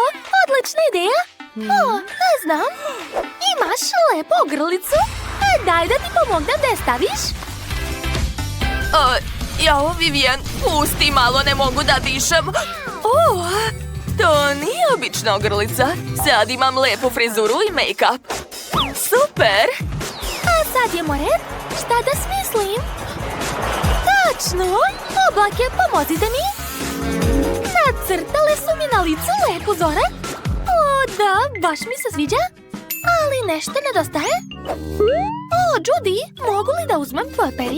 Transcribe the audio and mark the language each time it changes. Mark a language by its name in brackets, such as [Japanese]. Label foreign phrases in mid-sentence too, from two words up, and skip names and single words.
[Serbian] Odlična ideja. O, ne znam. Imaš lepu ogrlicu. Daj da ti pomognem da je staviš. Jao, Vivian, pusti malo, ne mogu da dišem. To nije obična ogrlica. Sad imam lepu frizuru i make-up. Super! A sad je moret? Šta da smislim? Tačno! Oblake, pomozite mi! Nacrtale su mi na licu lepu zore. O, da, baš mi se sviđa. Ali nešto nedostaje. O, Judy, mogu li da uzmem tvoje perje?